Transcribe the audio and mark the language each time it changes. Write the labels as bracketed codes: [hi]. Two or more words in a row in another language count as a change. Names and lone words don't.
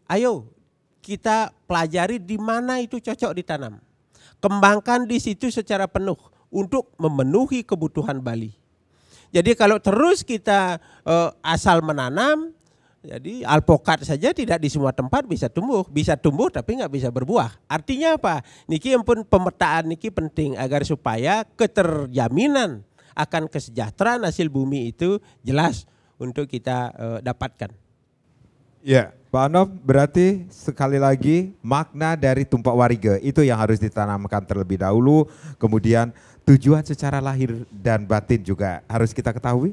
[id] Ayo kita pelajari di mana itu cocok ditanam. Kembangkan di situ secara penuh untuk memenuhi kebutuhan Bali. Jadi kalau terus kita asal menanam, jadi alpokat saja tidak di semua tempat bisa tumbuh tapi nggak bisa berbuah. Artinya apa? Niki pun pemetaan niki penting agar supaya keterjaminan akan kesejahteraan hasil bumi itu jelas untuk kita dapatkan. Ya, Pak Anom, berarti sekali lagi makna dari Tumpak Wariga itu yang harus ditanamkan terlebih dahulu, kemudian tujuan secara lahir dan batin juga harus kita ketahui.